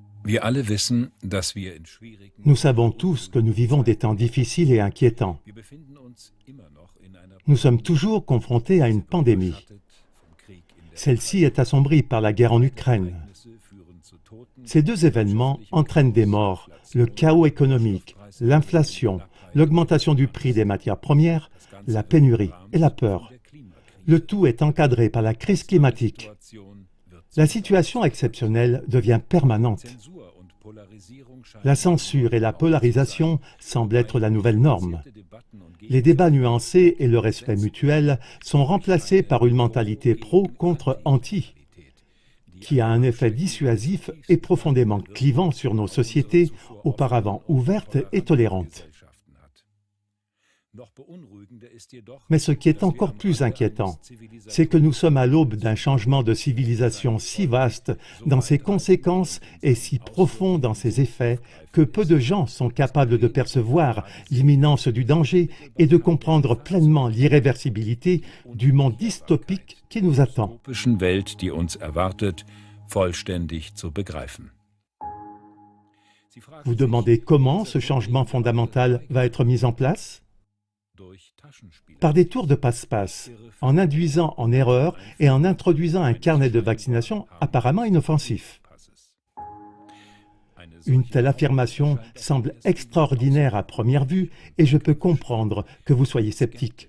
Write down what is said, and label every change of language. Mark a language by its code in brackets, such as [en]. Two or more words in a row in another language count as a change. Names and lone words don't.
[de] Wir alle wissen, dass wir in schwierigen [fr] Nous savons tous que nous vivons des temps difficiles et inquiétants. [de] Wir befinden uns immer noch in einer [fr] Nous sommes toujours confrontés à une pandémie. [de] überschattet vom Krieg in der [fr] Celle-ci est assombrie par la guerre en Ukraine. [de] Ereignisse führen zu Toten, [fr] Ces deux événements entraînent des morts, le chaos économique, l'inflation, l'augmentation du prix des matières premières, la pénurie et la peur. [de] der Klimakrise. [fr] Le tout est encadré par la crise climatique. [de] Situation wird [fr] La situation exceptionnelle devient permanente. [de] Zensur und Polarisierung scheinen [fr] La censure et la polarisation semblent être la nouvelle norme. [de] Debatten und [fr] Les débats nuancés et le respect mutuel sont remplacés par une mentalité pro contre anti, qui a un effet dissuasif et profondément clivant sur nos sociétés, auparavant ouvertes et tolérantes. Mais ce qui est encore plus inquiétant, c'est que nous sommes à l'aube d'un changement de civilisation si vaste dans ses conséquences et si profond dans ses effets que peu de gens sont capables de percevoir l'imminence du danger et de comprendre pleinement l'irréversibilité du monde dystopique qui nous attend. [de] dystopischen Welt, die uns erwartet, vollständig zu begreifen. [fr] Vous demandez comment ce changement fondamental va être mis en place? Par des tours de passe-passe, en induisant en erreur et en introduisant un carnet de vaccination apparemment inoffensif. Une telle affirmation semble extraordinaire à première vue et je peux comprendre que vous soyez sceptique.